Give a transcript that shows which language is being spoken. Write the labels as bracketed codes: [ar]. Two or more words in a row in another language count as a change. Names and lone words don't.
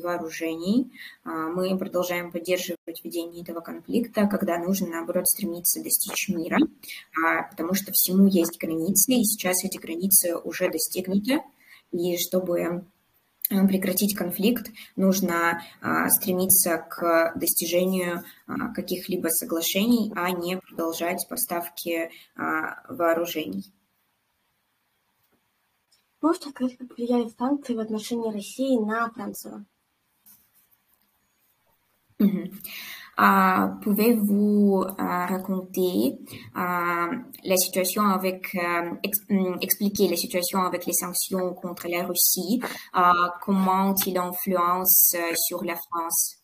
[ru] вооружений, мы продолжаем поддерживать ведение этого конфликта, когда нужно, наоборот, стремиться достичь мира, потому что всему есть границы, и сейчас эти границы уже достигнуты, и чтобы прекратить конфликт, нужно стремиться к достижению каких-либо соглашений, а не продолжать поставки вооружений. Можете сказать, как влияют санкции в отношении России на Францию? [fr] Pouvez-vous raconter la situation avec, expliquer la situation avec les sanctions contre la Russie, comment il influence sur la France?